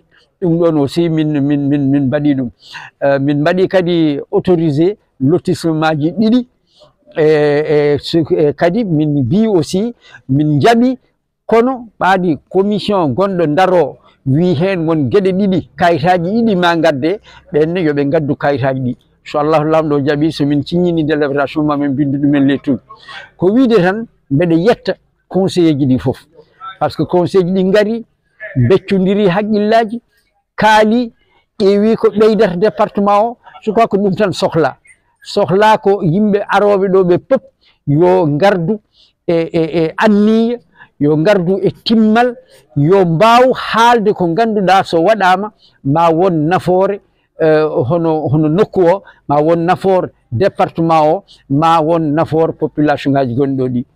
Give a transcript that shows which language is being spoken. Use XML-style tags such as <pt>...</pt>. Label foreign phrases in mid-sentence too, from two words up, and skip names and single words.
<ff>ɗum ɗon aussi min mbaɗi ɗum. Min mbaɗi kadi autorisé lotissement ji 2 e kadi min mbi aussi min jaɓi, kono ɓaadi commission gonɗo daro wi hen won gueɗe 2 kayitaji 2 ma gadde, ɓenne yoɓe gaddu kayitaji ɗi. So Allah lamɗo jaaɓi, somin ciññini délibération mamin bindu ɗumen lettude ko wiide tan mbeɗe yetta conseiller ji ɗi foof,</ff> <fr>par ce que</fr> <ff>conseil ji ɗi gari beccodiri haqqillaji, kaali ƴeewi ko ɓeydata département o.</ff> <fr>je crois que</fr> <ff>ɗum tan sohla. sohla ko yimɓe aroɓe ɗo ɓe pop yo gardu e anniya, yo gardu e timmal, yo mbaw haalde ko ganduɗa so waɗama ma won nafoore hono nokku o, ma won nafoore département o, ma won nafoore population ngaji gonɗi ɗo ɗi.</ff>